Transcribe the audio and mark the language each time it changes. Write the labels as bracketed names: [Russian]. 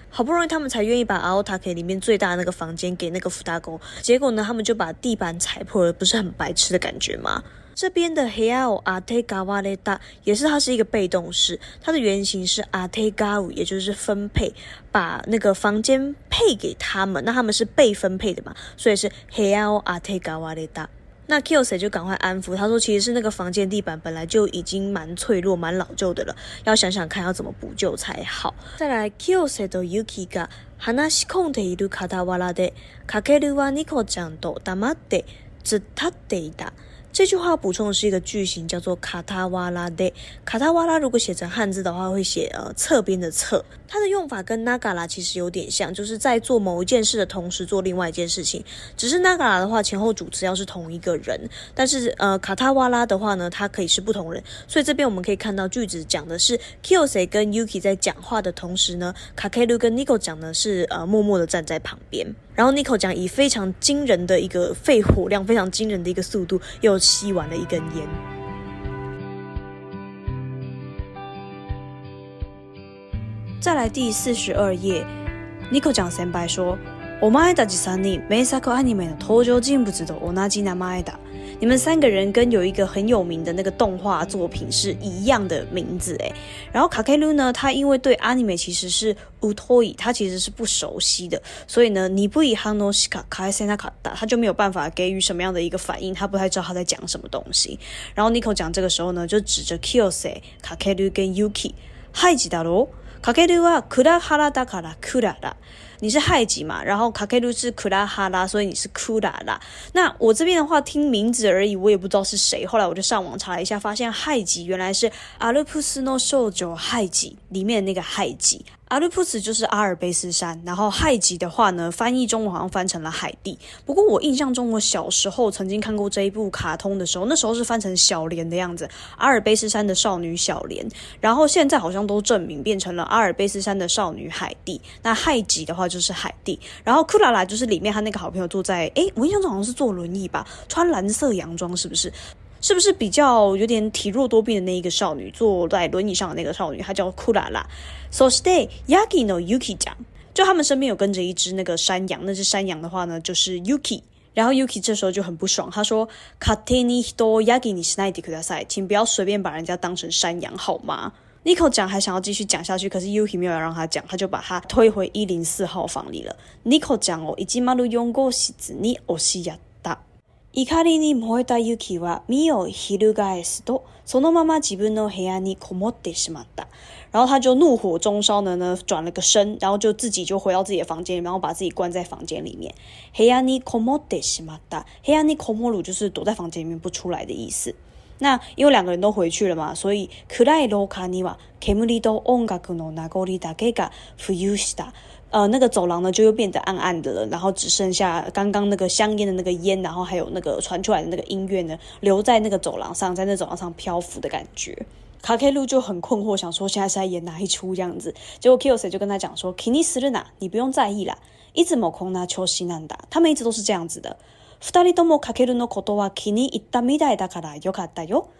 [Chinese] 好不容易他们才愿意把青竹里面最大的那个房间给那个双子，结果呢他们就把地板踩破了，不是很白痴的感觉吗？这边的 [Japanese] 部屋を当てがわれた [Chinese] 也是它是一个被动式，它的原型是当てがう，也就是分配，把那个房间配给他们，那他们是被分配的嘛，所以是部屋を当てがわれた。那 Kyosei 就赶快安撫他说，其实是那个房间地板本来就已经蛮脆弱蛮老旧的了，要想想看要怎么补救才好。 [Japanese] 再来 Kyosei と Yuki が話し込んでいる傍らでかけるはニコちゃんと黙って突っ立っていた。 [Chinese] 这句话补充的是一个句型，叫做卡塔瓦拉的。卡塔瓦拉如果写成汉字的话，会写侧边的侧。它的用法跟 nagara 其实有点像，就是在做某一件事的同时做另外一件事情。只是 nagara 的话，前後主词要是同一个人，但是卡塔瓦拉的话呢，它可以是不同人。所以这边我们可以看到句子讲的是 Kyosei 跟 Yuki 在讲话的同时呢 ，Kakeru 跟 Nico 讲的是默默的站在旁边。然后 Nico 讲以非常惊人的一个肺活量，非常惊人的一个速度，又吸完了一根烟。再来第42页 Nico 讲先輩说， [Japanese] お前たち3人名作アニメの登場人物と同じ名前だ。 [Chinese] 你们3个人跟有一个很有名的那个动画作品是一样的名字诶。然后 Kakeru 呢，他因为对 anime 其实是疎い，他其实是不熟悉的，所以呢， [Japanese] 鈍い反応しか返せなかった， [Chinese] 他就没有办法给予什么样的一个反应，他不太知道他在讲什么东西。然后 Nico 讲这个时候呢，就指着 Kyosei、Kakeru 跟 Yuki， [Japanese] ハイジだろ。 Kakeru はクラハラだからクララ。 [Chinese] 你是害己嘛，然后 Kakeru 是クラハラ，所以你是クララ。那我这边的话听名字而已，我也不知道是谁。后来我就上网查了一下，發現害己原来是アルプスの少女害己里面的那个害己。阿鲁普斯就是阿尔卑斯山，然后害己的话呢，翻译中文好像翻成了海地。不过我印象中，我小时候曾经看过这一部卡通的时候，那时候是翻成小莲的样子，阿尔卑斯山的少女小莲。然后现在好像都正名变成了阿尔卑斯山的少女海地。那害己的话就是海地，然后库拉拉就是里面他那个好朋友坐在，我印象中好像是坐轮椅吧，穿蓝色洋装是不是？是不是比较有点体弱多病的那一个少女，坐在轮椅上的那个少女，她叫库拉拉。 [Japanese] そしてヤギのYukiちゃん， [Chinese] 就他们身边有跟着一只那个山羊，那只山羊的话呢就是 Yuki。然后 Yuki 这时候就很不爽，他说 [Japanese] 勝手に人をヤギにしないでください， [Chinese] 请不要随便把人家当成山羊好吗？Nico 讲还想要继续讲下去，可是 Yuki 没有让他讲，他就把他推回104号房里了。 [Japanese] Nico 讲を104号室に押しやった。怒りに燃えたユキは身を翻すと、そのまま自分の部屋にこもってしまった。 [Chinese] 然后他就怒火中烧呢转了个身，然后就自己就回到自己的房间里，然后把自己关在房间里面。 [Japanese] 部屋にこもってしまった。部屋にこもる [Chinese] 就是躲在房间里面不出来的意思。那因为2个人都回去了嘛，所以 [Japanese] 暗い廊下には煙と音楽の名残だけが浮遊した。 [Chinese] 那个走廊呢就又变得暗暗的了，然后只剩下刚刚那个香烟的那个烟，然后还有那个传出来的那个音乐呢留在那个走廊上，在那走廊上漂浮的感觉。卡ケル就很困惑，想说现在是在演哪一出这样子。结果 Kyosei 就跟他讲说 [Japanese] 気にするな， [Chinese] 你不用在意啦， [Japanese] いつもこんな調子なんだ， [Chinese] 他们一直都是这样子的。 [Japanese] 二人ともかけるのことは気に入ったみたいだからよかったよ。